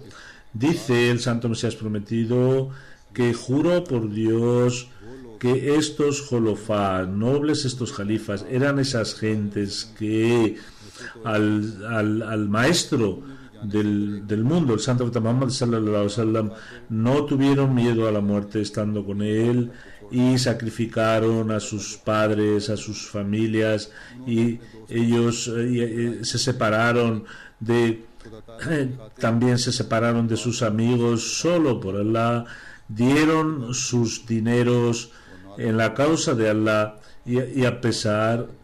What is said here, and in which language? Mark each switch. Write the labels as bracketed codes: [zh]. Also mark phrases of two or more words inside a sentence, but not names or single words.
[es] Dice el Santo Mesías Prometido que juro por Dios que estos Khulafá, nobles, estos califas, eran esas gentes que al maestro del mundo, el Santo Muhammad [ar] صلى الله عليه وسلم, [es] no tuvieron miedo a la muerte estando con él, y sacrificaron a sus padres, a sus familias, y ellos se separaron también se separaron de sus amigos solo por Allah, dieron sus dineros en la causa de Allah, y a pesar